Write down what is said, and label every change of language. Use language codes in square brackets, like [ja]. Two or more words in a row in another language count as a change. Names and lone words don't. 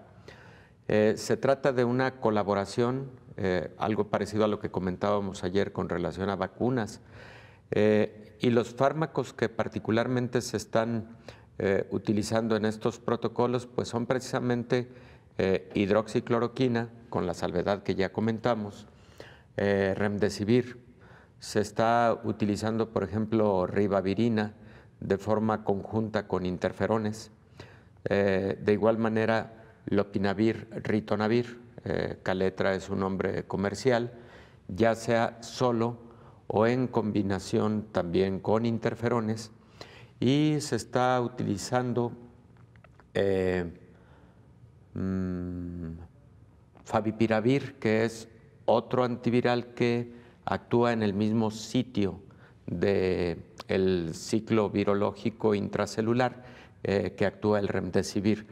[es] Se trata de una colaboración, algo parecido a lo que comentábamos ayer con relación a vacunas, y los fármacos que particularmente se están utilizando en estos protocolos, pues son precisamente hidroxicloroquina, con la salvedad que ya comentamos, Remdesivir. Se está utilizando, por ejemplo, ribavirina de forma conjunta con interferones. De igual manera, lopinavir, ritonavir, Caletra es un nombre comercial, ya sea solo o en combinación también con interferones. Y se está utilizando favipiravir, que es otro antiviral que actúa en el mismo sitio del ciclo virológico intracelular que actúa el Remdesivir.